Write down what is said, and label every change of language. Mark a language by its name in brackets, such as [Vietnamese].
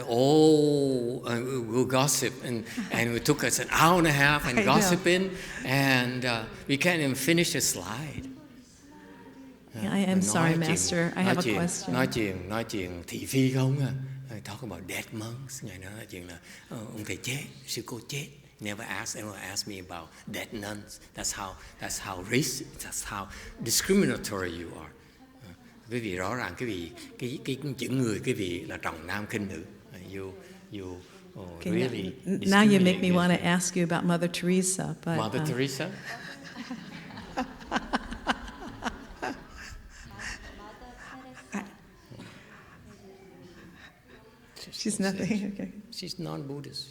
[English] Oh, we'll gossip, and it took us an hour and a half and gossiping, and we can't even finish a slide. I am sorry, Master. I have a question. [Vietnamese] Nói chuyện thị phi không à? [English] Talk about dead monks. [Vietnamese] Ngài nói chuyện là ông thầy chết, sư cô chết. [English] Never ask me about dead nuns. That's how racist. That's how discriminatory you are. [Vietnamese] Quý vị rõ ràng cái chữ người quý vị là trọng nam khinh nữ. [English] You really. Now you make me want to ask you about Mother Teresa, but Mother Teresa. She's nothing. Okay. She's non-Buddhist.